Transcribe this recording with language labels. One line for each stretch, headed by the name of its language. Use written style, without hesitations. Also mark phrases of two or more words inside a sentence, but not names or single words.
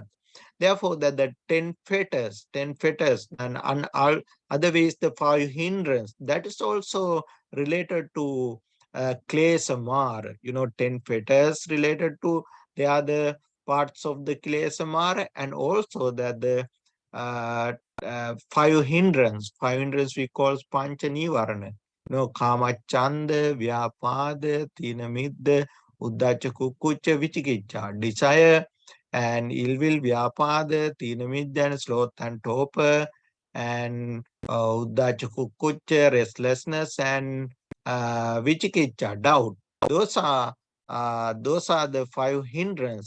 English: Therefore, that the 10 fetters, and all other ways, the 5 hindrance, that is also related to
Pali: klesa mara.
English: 10 fetters related to the other parts of the
Pali: klesa mara,
English: and also that the uh, 5 hindrance we call
Pali: pancha nivarana. Kama chanda, vyapada, tina midda, uddhacha kukucha, vichikicha,
English: desire and ill will,
Pali: vyapada, tinamidya,
English: and sloth and torpor, and
Pali: uddhacha kukucha,
English: restlessness, and vichikicha, doubt. Those are the 5 hindrance.